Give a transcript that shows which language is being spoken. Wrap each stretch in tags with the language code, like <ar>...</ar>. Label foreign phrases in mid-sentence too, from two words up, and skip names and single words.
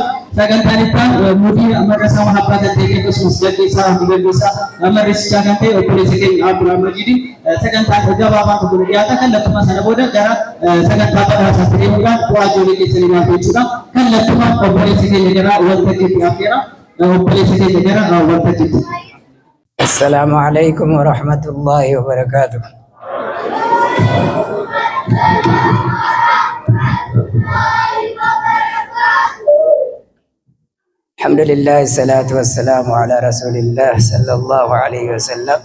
<om>Sagantaan ittaan mudii madrasaa mahabbaa kan ta'e akkasumas gaggeessaa madrasichaa kan ta'e obboleessa keenya Abdulhamidin sagantaan gabaabaan tokko dhiyaata kallattuma sana booda gara sagantaa badhaasaatti deemuudhaan bu'aa ijoollee keessanii laatu jechuudha. Kallattuma obboleessa keenya gara waltajjiitti affeera obboleessa keenya gara waltajjiitti.</om> <ar>السلام عليكم ورحمة الله وبركاته. الحمد لله الصلاة والسلام على رسول الله صلى الله عليه وسلم.</ar>